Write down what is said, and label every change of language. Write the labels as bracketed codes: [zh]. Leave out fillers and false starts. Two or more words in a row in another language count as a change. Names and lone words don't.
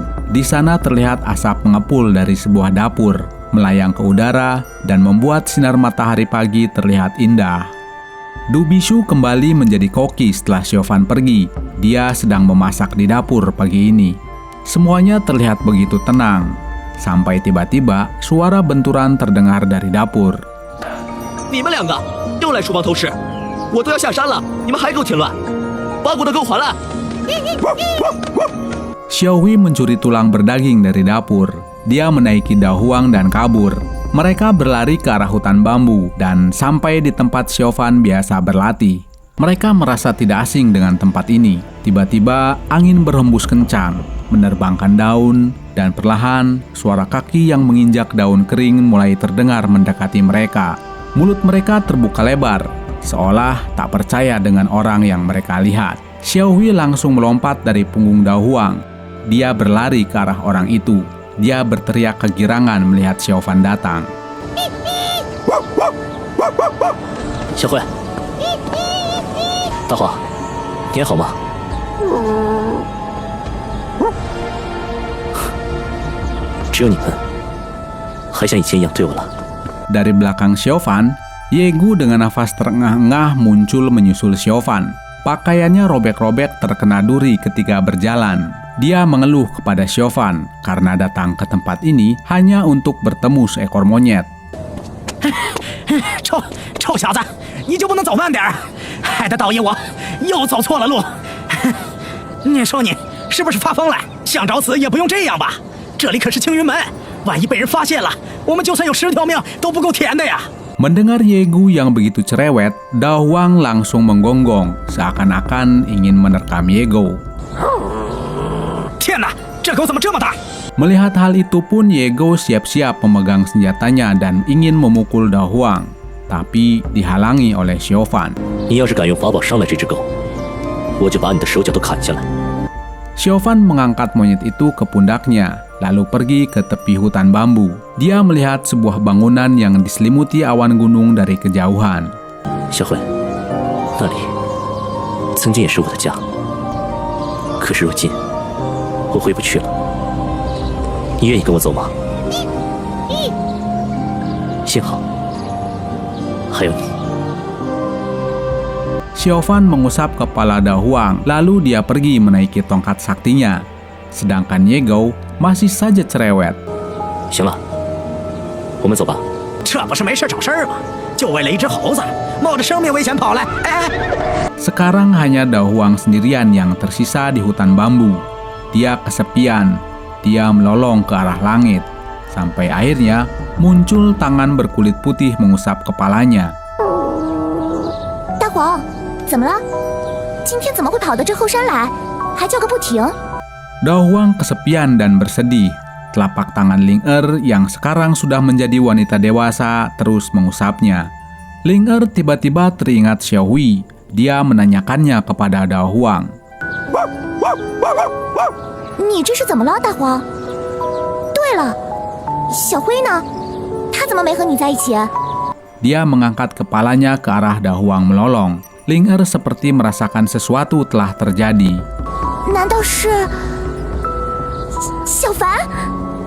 [id] Di sana terlihat asap mengepul dari sebuah dapur, melayang ke udara, dan membuat sinar matahari pagi terlihat indah. Du Bingsu kembali menjadi koki setelah Xiaofan pergi. Dia sedang memasak di dapur pagi ini. Semuanya terlihat begitu tenang, sampai tiba-tiba suara benturan terdengar dari dapur. [zh] 你们两个又来厨房偷吃，我都要下山了，你们还给我添乱，把我的给我还来！ [id] Xiaohui mencuri tulang berdaging dari dapur. Dia menaiki dahuang dan kabur. Mereka berlari ke arah hutan bambu dan sampai di tempat Xiaofan biasa berlatih. Mereka merasa tidak asing dengan tempat ini. Tiba-tiba angin berhembus kencang, menerbangkan daun, dan perlahan suara kaki yang menginjak daun kering mulai terdengar mendekati mereka. Mulut mereka terbuka lebar, seolah tak percaya dengan orang yang mereka lihat. Xiaohui langsung melompat dari punggung dahuang. Dia berlari ke arah orang itu. Dia berteriak kegirangan melihat Xiaofan datang. [zh] 小慧，大黄，你还好吗？只有你们还像以前一样对我了。 [id] Dari belakang Xiaofan, Yegu dengan nafas terengah-engah muncul menyusul Xiaofan. Pakaiannya robek-robek terkena duri ketika berjalan. Dia mengeluh kepada Xiaofan karena datang ke tempat ini hanya untuk bertemu seekor monyet. [zh] 臭小子，你就不能走慢点儿？害得道爷我又走错了路。你说你是不是发疯了？想找死也不用这样吧？这里可是青云门，万一被人发现了，我们就算有10条命都不够填的呀！ [id] Mendengar Yegu yang begitu cerewet, Dahuang langsung menggonggong, seakan-akan ingin menerkam Yegu. [zh] 天哪，这狗怎么这么大？ [id] Melihat hal itu pun Yegu siap-siap memegang senjatanya dan ingin memukul Dahuang, tapi dihalangi oleh Xiaofan. [zh] 你要是敢用法宝伤害这只狗，我就把你的手脚都砍下来。 [id] Xiaofan mengangkat monyet itu ke pundaknya, lalu pergi ke tepi hutan bambu. Dia melihat sebuah bangunan yang diselimuti awan gunung dari kejauhan. [zh] 小慧，那里曾经也是我的家，可是如今我回不去了。你愿意跟我走吗？幸好还有你。 [id] Xiaofan mengusap kepala Dahuang, lalu dia pergi menaiki tongkat saktinya. Sedangkan Yegu masih saja cerewet. [zh] 行了，我们走吧。这不是没事找事儿吗？就为了一只猴子，冒着生命危险跑来，哎！ [id] Sekarang hanya Dahuang sendirian yang tersisa di hutan bambu. Dia kesepian. Dia melolong ke arah langit. Sampai akhirnya muncul tangan berkulit putih mengusap kepalanya. [zh] 大黄，怎么了？今天怎么会跑到这后山来，还叫个不停？ [id] Dahuang kesepian dan bersedih. Telapak tangan Ling Er yang sekarang sudah menjadi wanita dewasa terus mengusapnya. Ling Er tiba-tiba teringat Xiaohui. Dia menanyakannya kepada Dahuang. [zh] 你这是怎么了，大黄？对了，小辉呢？他怎么没和你在一起？ [id] Dia mengangkat kepalanya ke arah Dahuang melolong. Ling Er seperti merasakan sesuatu telah terjadi. [zh] 难道是小凡？